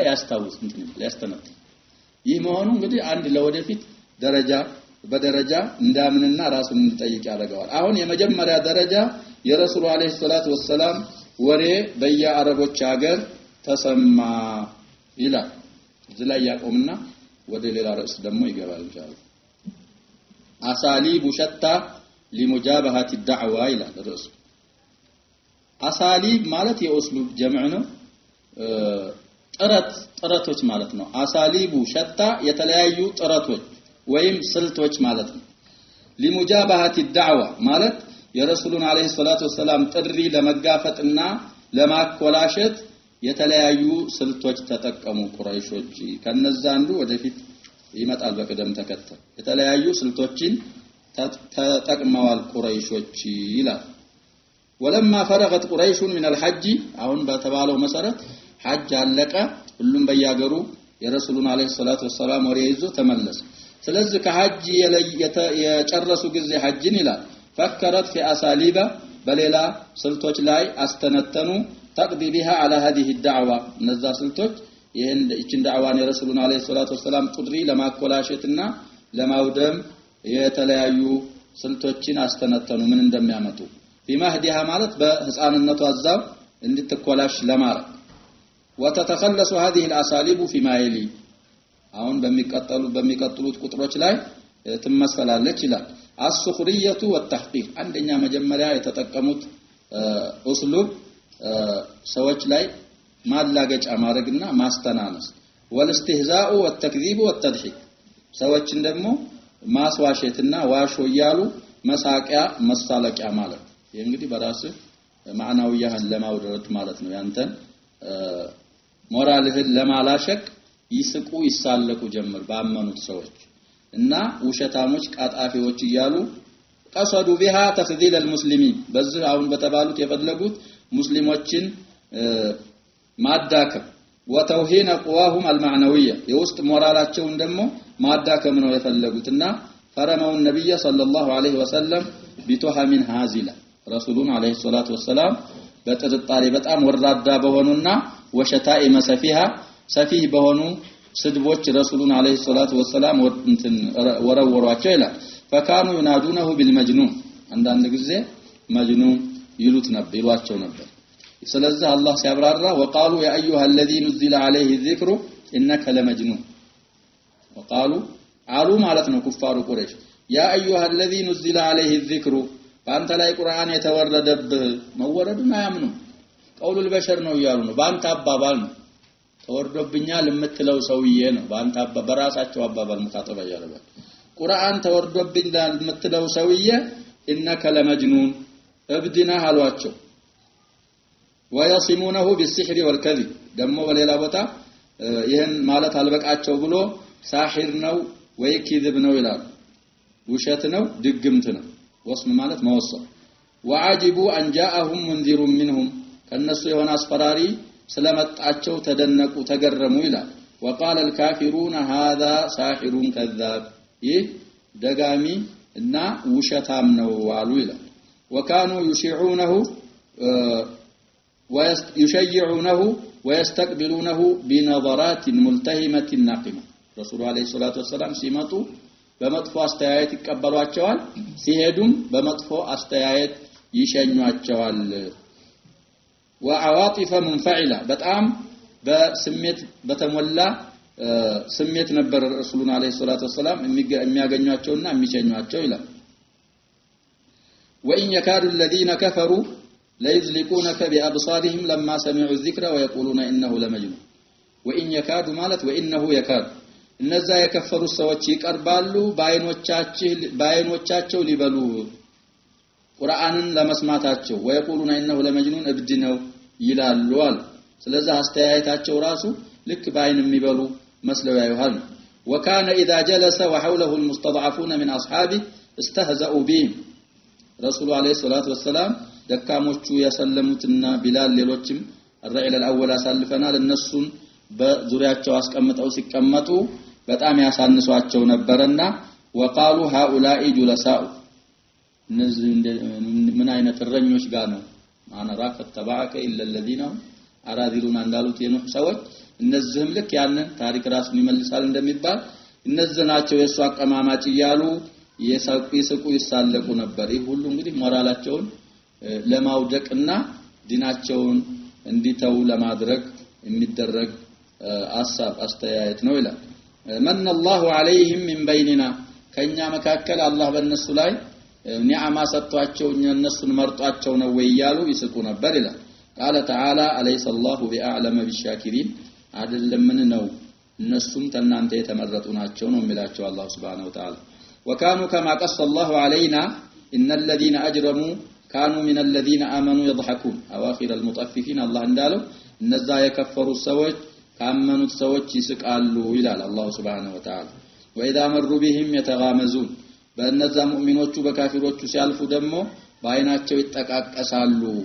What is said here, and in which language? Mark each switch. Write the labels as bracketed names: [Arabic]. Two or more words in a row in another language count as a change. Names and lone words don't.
[Amharic] ያስታውስ ያስተነት ይህ መሆኑ እንግዲህ አንድ ለወደፊት በደረጃ እንዳምንና ራሱን እንዲጠይቅ ያደርገዋል አሁን የመጀመሪያ ደረጃ የረሱሉ [Arabic] عليه الصلاة وسلم [Amharic] ወሬ በየአረቦች ሀገር ተሰማ ይላል እዚህ ላይ ያቆምና ወደ ሌላ ርዕስ ደግሞ ይገባል [Arabic] إن شاء الله أساليب شتى لمجابهه الدعوه الى الرأس [Amharic] አሳሊብ ማለት የኡስሉብ ጀምዕ ነው ጥረቶች ማለት ነው [Arabic] أساليب شتى [Amharic] የተለያዩ ጥረቶች ወይም ስልቶች ማለት ነው [Arabic] لمجابهه الدعوه [Amharic] ማለት የረሱሉን [Arabic] عليه الصلاة وسلم [Amharic] ጥሪ ለመጋፈጥና ለማኮላሸት የተለያዩ ስልቶች ተጠቀሙ ቁረይሾች ከነዛ አንዱ ወደፊት ይመጣል በቅደም ተከተል የተለያዩ ስልቶችን ተጠቅመዋል ቁረይሾች ይላል [Arabic] ولما فرغت قريش من الحج [Amharic] አሁን በተባለው መሰረት ሐጅ አለቀ ሁሉም በያገሩ የረሱሉን [Arabic] عليه الصلاة وسلم [Amharic] ወሬ ይዞ ተመለሰ ስለዚህ ከሐጅ የጨረሱ ጊዜ ሐጅን ይላል [Arabic] فكرت في اساليب [Amharic] በሌላ ስልቶች ላይ አስተነተኑ [Arabic] تقضي بها على هذه الدعوه نزا [Amharic] سلطوች ይሄን እቺን ዳዕዋን የረሱሉን [Arabic] عليه الصلاة وسلم [Amharic] ጥሪ ለማኮላሸትና ለማውደም የተለያዩ ስልቶችን አስተነተኑ ምን እንደሚያመጡ بمهدها ማለት በህፃንነቷ አዛው እንድትኮላሽ ለማረግ [Arabic] وتتخلص هذه الاساليب فيما يلي [Amharic] አሁን በሚቀጥሉት ቁጥሮች ላይ ትመሰላለች ይላል [Arabic] السخريه والتحقير [Amharic] አንደኛ መጀመሪያ የተጠቀሙት ኡስሉብ ሰዎች ላይ ማላገጫ ማድረግና ማስተናነስ [Arabic] والاستهزاء والتكذيب والتضحيك [Amharic] ሰዎችን ደግሞ ማስዋሸትና ዋሾ ይያሉ መሳቂያ መሳለቂያ ማለት ይሄ እንግዲህ በራስ ማዕናዊያን ለማውደድ ማለት ነው ያንተን ሞራልህን ለማላሸቅ ይስቁ ይሳለቁ ጀምር ባመኑት ሰዎች እና ውሸታሞች ቃጣፊዎች ይያሉ [Arabic] قصدوا بها تخذيل المسلمين [Amharic] በዚህ አሁን በተባሉት የፈለጉት ሙስሊሞችን ማዳከም [Arabic] وتوهين قواهم المعنويه [Amharic] የውስጥ ሞራላቸውን ደግሞ ማዳከም ነው የፈለጉትና ፈረመው ነብዩ [Arabic] صلى الله عليه وسلم بتهم هازله [Amharic] ረሱሉን [Arabic] عليه الصلاة وسلم [Amharic] በጥርጣሬ በጣም ወራዳ በሆኑና ወሸታኢ መሰፊሃ ሰፊህ በሆኑ ስድቦች ረሱሉን [Arabic] عليه الصلاة وسلم [Amharic] ወረወሯቸው ይላል [Arabic] فكانوا ينادونه بالمجنون [Amharic] አንዳንድ ጊዜ መጅኑን ይሏቸው ነበር ስለዚህ አላህ ሲያብራራ [Arabic] وقالوا يا ايها الذي نزل عليه الذكر انك لمجنون وقالوا [Amharic] አሉ ማለት ነው ኩፋሩ ቁረይሽ [Arabic] يا ايها الذي نزل عليه الذكر [Amharic] በአንተ ላይ ቁርአን የተወረደብህ መወረዱን አያምኑ [Arabic] قول البشر [Amharic] ነው ይያሉ ነው በአንተ አባባል ነው ተወርዶብኛል የምትለው ሰውዬ ነው በአንተ በራሳቸው አባባል ሙኻጠባ ያረጋል ቁርአን ተወርዶብኛል የምትለው ሰውዬ [Arabic] انك لمجنون [Amharic] እብድና አሏቸው [Arabic] ويصمونه بالسحر والكذب [Amharic] ደሞ በሌላ ቦታ ይሄን ማለት አልበቃቸው ብሎ ሳሂር ነው ወይ كذب ነው ይላል ውሸት ነው ድግምት ነው ወስም ማለት መወሰፍ [Arabic] وعجبوا ان جاءهم منذر منهم [Amharic] ከነሱ የሆነ አስፈራሪ ስለመጣቸው ተደነቁ ተገረሙ ይላል [Arabic] وقال الكافرون هذا ساحر كذاب [Amharic] ይህ ደጋሚ እና ውሸታም ነው አሉ ይላል [Arabic] وكانوا يشيعونه ويشيعونه ويستقبلونه بنظرات ملتهمة ناقمة رسول عليه الصلاة والسلام [Amharic] ሲመጡ በመጥፎ አስተያየት ይቀበሏቸዋል ሲሄዱም በመጥፎ አስተያየት ይሸኙአቸዋል [Arabic] وعواطف منفعلة [Amharic] በጣም በስሜት በተሞላ ስሜት ነበር ረሱሉን [Arabic] عليه الصلاة وسلم [Amharic] የሚያገኙአቸውና የሚሸኙአቸው ይላል [Arabic] وإن يكاد الذين كفروا ليزلقونك بأبصارهم لما سمعوا الذكر ويقولون إنه لمجنون وإن يكاد [Amharic] ማለት [Arabic] وإنه يكاد [Amharic] እነዛ የከፈሩ ሰዎች ይቀርባሉ ባይኖቻቸው ሊበሉ ቁርአንን ለመስማታቸው [Arabic] ويقولون إنه لمجنون [Amharic] እብድ ነው ይላሉ አለ ስለዚህ አስተያየታቸው ራሱ ልክ ባይን የሚበሉ መስለው ያዩሃል [Arabic] وكان إذا جلس وحوله المستضعفون من أصحابه استهزأوا به رسول عليه الصلاة والسلام [Amharic] ደካሞቹ ያሰለሙትና ቢላል ሌሎችም [Arabic] الرعيل الأول [Amharic] አሳልፈናል እነሱን በዙሪያቸው አስቀምጠው ሲቀመጡ በጣም ያሳንሷቸው ነበርና [Arabic] وقالوا هؤلاء جلساء [Amharic] እነዚህ ምን አይነት እረኞች ጋር ነው [Arabic] ما نراك اتبعك إلا الذين أراذلنا [Amharic] እንዳሉት የኑህ ሰዎች እነዚህም ልክ ያንን ታሪክ ራሱን ይመልሳል እንደሚባል እነዚህ ናቸው የሱ አቀማማጭ ይያሉ ይስቁ ይሳለቁ ነበር ይህ ሁሉ እንግዲህ ሞራላቸውን ለማውደቅና ዲናቸውን እንዲተው ለማድረግ የሚደረግ አሳብ አስተያየት ነው ይላል [Arabic] من الله عليهم من بيننا [Amharic] ከኛ መካከል አላህ በእነሱ ላይ ኒዓማ ሰጥቷቸው እነሱን መርጧቸው ነው ወይያሉ ይስቁ ነበር ይላል [Arabic] قال تعالى أليس الله بأعلم بالشاكرين [Amharic] አይደለም ምን ነው እነሱም ተናንተ የተመረጡ ናቸው ነው የሚላቸው አላህ [Arabic] سبحانه وتعالى وكانوا كما قص الله علينا إن الذين أجرموا كانوا من الذين آمنوا يضحكون أواخر المطففين الله [Amharic] እንዳለው እነዛ የከፈሩ ሰዎች ካመኑት ሰዎች ይስቃሉ ይላል አላህ [Arabic] سبحانه وتعالى وإذا مروا بهم يتغامزون [Amharic] በእነዛ ሙእሚኖቹ በካፊሮቹ ሲያልፉ ደግሞ በአይናቸው ይጠቃቀሳሉ